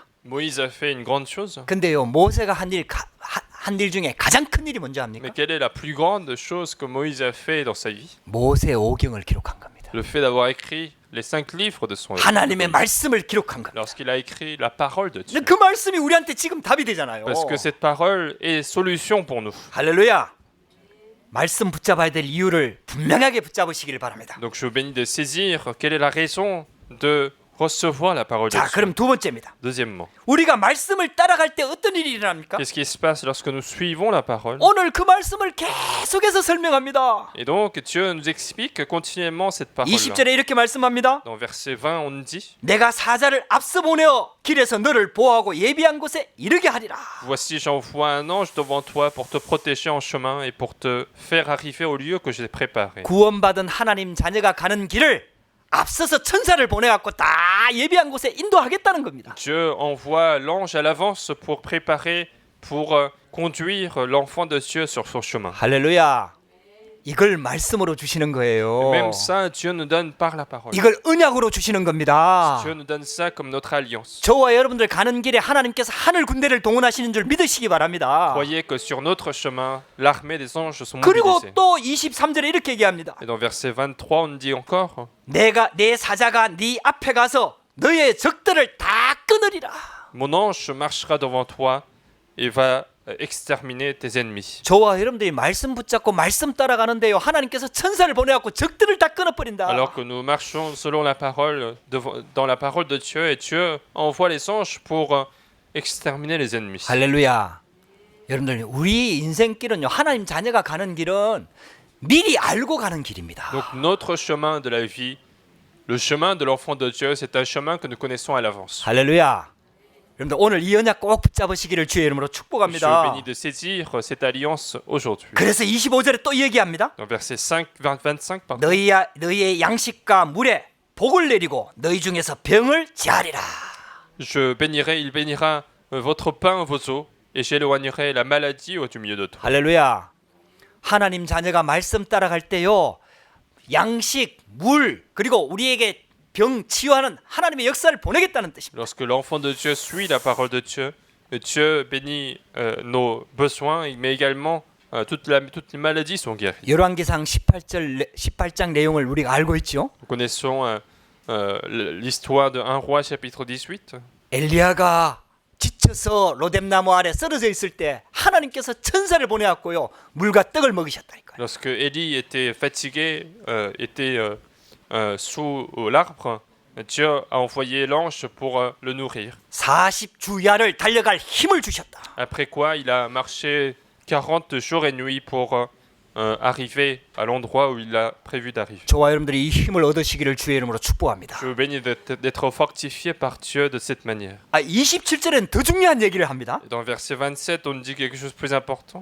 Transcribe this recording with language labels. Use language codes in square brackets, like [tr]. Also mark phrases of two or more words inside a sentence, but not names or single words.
[fr] Moïse a fait une grande chose. [ko] 근데요 모세가 한 일 중에 가장 큰 일이 뭔지 [fr] Mais [ko] 압니까? [fr] quelle est la plus grande chose que Moïse a fait dans sa vie? [ko] 모세 오경을 기록한 겁니다. [fr] Le fait d'avoir écrit les 5 livres de son [ko] 하나님의 말씀을 기록한 겁니다. [fr] lorsqu'il a écrit la parole de Dieu. [ko] 그 말씀이 우리한테 지금 답이 되잖아요. [fr] Parce que cette parole est solution pour nous. [ko] 할렐루야. 말씀 붙잡아야 될 이유를 분명하게 붙잡으시길 바랍니다. [fr] Donc je vous bénis de saisir quelle est la raison de recevoir la parole de [ko] 자, [fr] Dieu. [ko] 그럼 두 번째입니다. [fr] Deuxièmement, [ko] 우리가 말씀을 따라갈 때 어떤 일이 일어납니까? [fr] qu'est-ce qui se passe lorsque nous suivons la parole? [ko] 오늘 그 말씀을 계속해서 설명합니다. [fr] Et donc Dieu nous explique continuellement cette parole. [ko] 20절에 이렇게 말씀합니다. [fr] Dans verset 20, on dit [ko] 내가 사자를 앞서 보내어 길에서 너를 보호하고 예비한 곳에 이르게 하리라. [fr] Voici, j'envoie un ange devant toi pour te protéger en chemin et pour te faire arriver au lieu que j'ai préparé. [ko] 구원받은 하나님 자녀가 가는 길을 앞서서 천사를 보내갖고 다 예비한 곳에 인도하겠다는 겁니다. [fr] Dieu envoie l'ange à l'avance pour préparer, pour conduire l'enfant de Dieu sur son chemin. [ko] 할렐루야. 이걸 말씀으로 주시는 거예요. [fr] Même ça, Dieu nous donne par la parole. [ko] 이걸 언약으로 주시는 겁니다. [fr] Dieu nous donne ça comme notre alliance. [ko] 저와 여러분들 가는 길에 하나님께서 하늘 군대를 동원하시는 줄 믿으시기 바랍니다. [fr] Croyez que sur notre chemin, l'armée des anges sont [ko] 그리고 [fr] mobilisés. [ko] 또 23절에 이렇게 얘기합니다. [fr] Et dans verset 23, on dit encore [ko] 내가 내 사자가 네 앞에 가서 너의 적들을 다 끊으리라. [fr] Mon ange marchera devant toi et va exterminer tes ennemis. [ko] 저와 여러분들이 말씀 붙잡고 말씀 따라가는데요, 하나님께서 천사를 보내갖고 적들을 다 끊어버린다. [fr] Alors que nous marchons selon la parole, dans la parole de Dieu, et Dieu envoie les anges pour exterminer les ennemis. [ko] 할렐루야. 여러분들, 우리 인생길은요, 하나님 자녀가 가는 길은 미리 알고 가는 길입니다. [fr] Donc notre chemin de la vie, le chemin de l'enfant de Dieu, c'est un chemin que nous connaissons à l'avance. [ko] 할렐루야. 여러분들, 오늘 이 언약 꼭 붙잡으시기를 주의 이름으로 [fr] Je suis [ko] 축복합니다. [fr] béni de saisir cette alliance aujourd'hui. [ko] 그래서 25절에 또 얘기합니다. [fr] Dans verset 25, pardon. [ko] 너희의 양식과 물에 복을 내리고 너희 중에서 병을 제하리라. [fr] Il bénira votre pain, vos eaux, et j'éloignerai la maladie du milieu de toi. [ko] 할렐루야. 하나님 자녀가 말씀 따라갈 때요, 양식, 물, 그리고 우리에게 병 치유하는 하나님의 역사를 보내겠다는 뜻입니다. [fr] Lorsque l'enfant de Dieu suit la parole de Dieu, Dieu bénit nos besoins, mais également toutes les maladies sont guéries. [ko] 열왕기상 18장 내용을 우리가 알고 있죠. [fr] Nous connaissons l'histoire de 1 roi chapitre 18. [ko] 엘리야가 지쳐서 로뎀나무 아래 쓰러져 있을 때 하나님께서 천사를 보내왔고요, 물과 떡을 먹이셨다니까요. [fr] Lorsque Élie était fatigué, était sous l'arbre, Dieu a envoyé l'ange pour le nourrir. [ko] 40주야를 달려갈 힘을 주셨다. [fr] Après quoi, il a marché 40 jours et nuits pour arriver à l'endroit où il a prévu d'arriver. [ko] 저와 여러분들이 이 힘을 얻으시기를 주의 이름으로 축복합니다. [fr] Je vous bénis d'être fortifié par Dieu de cette manière. [ko] 27절엔 더 중요한 얘기를 합니다. [fr] Dans verset 27, on nous dit quelque chose de plus important.